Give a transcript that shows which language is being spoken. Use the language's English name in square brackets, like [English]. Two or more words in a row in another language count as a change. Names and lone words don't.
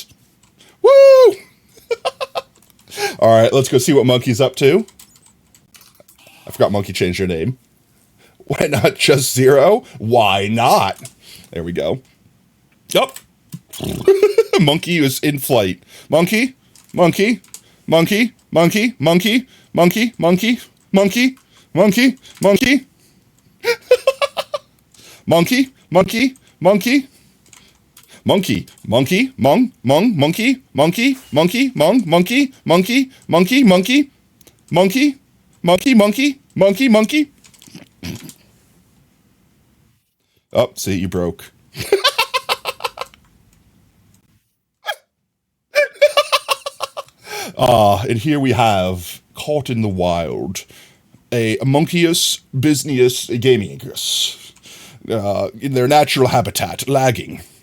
[English] Woo! All right, let's go see what Monkey's up to. I forgot Monkey changed their name. Why not just 0? Why not? There we go. Yup. Monkey is in flight. Monkey, monkey, monkey, monkey, monkey, monkey, monkey, monkey, monkey, monkey. Monkey, monkey, monkey. Monkey, monkey, mong, monkey, monkey, monkey, mong, monkey, monkey, monkey, monkey, monkey, monkey, monkey, monkey, monkey. Oh, see, you broke. And here we have, caught in the wild, a monkeus business gamingus, in their natural habitat, lagging.